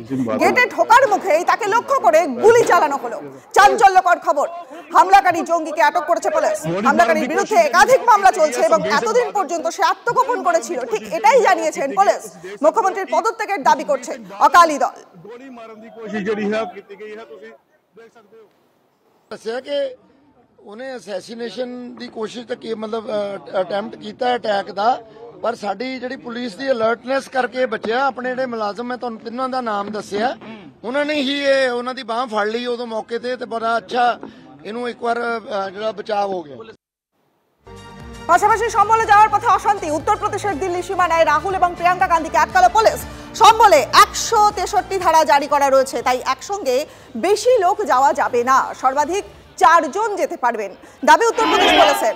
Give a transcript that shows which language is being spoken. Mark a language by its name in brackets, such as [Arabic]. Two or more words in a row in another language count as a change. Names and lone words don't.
[Bangla] গেটে ঢোকার মুখেই তাকে লক্ষ্য করে গুলি চালানো হলো। চাঞ্চল্যকর খবর, হামলাকারী জঙ্গিকে আটক করেছে পুলিশ। হামলাকারীর বিরুদ্ধে একাধিক মামলা চলছে এবং এতদিন পর্যন্ত সে আত্মগোপন করেছিল, ঠিক এটাই জানিয়েছেন পুলিশ। মুখ্যমন্ত্রীর পদত্যাগের দাবি করছে আকালি দল। [Punjabi] ਉਹਨੇ ਅਸੈਸੀਨੇਸ਼ਨ ਦੀ ਕੋਸ਼ਿਸ਼ ਤਾਂ ਕੀ ਮਤਲਬ ਅਟੈਂਪਟ ਕੀਤਾ ਅਟੈਕ ਦਾ, ਪਰ ਸਾਡੀ ਜਿਹੜੀ ਪੁਲਿਸ ਦੀ ਅਲਰਟਨੈਸ ਕਰਕੇ ਬਚਿਆ। ਆਪਣੇ ਜਿਹੜੇ ਮੁਲਾਜ਼ਮ ਮੈਂ ਤੁਹਾਨੂੰ ਤਿੰਨਾਂ ਦਾ ਨਾਮ ਦੱਸਿਆ, ਉਹਨਾਂ ਨੇ ਹੀ ਇਹ ਉਹਨਾਂ ਦੀ ਬਾਹ ਫੜ ਲਈ ਉਦੋਂ ਮੌਕੇ ਤੇ ਬੜਾ ਅੱਛਾ ਇਹਨੂੰ ਇੱਕ ਵਾਰ ਜਿਹੜਾ ਬਚਾਅ ਹੋ ਗਿਆ। [Bangla] পাশাপাশি সম্বলে যাওয়ার পথে অশান্তি। উত্তরপ্রদেশের দিল্লি সীমানায় রাহুল এবং প্রিয়াঙ্কা গান্ধীকে আটকালো পুলিশ। সম্বলে 163 ধারা জারি করা রয়েছে, তাই একসঙ্গে বেশি লোক যাওয়া যাবে না। সর্বাধিক 4 জন যেতে পারবেন, দাবি উত্তরপ্রদেশ পুলিশের।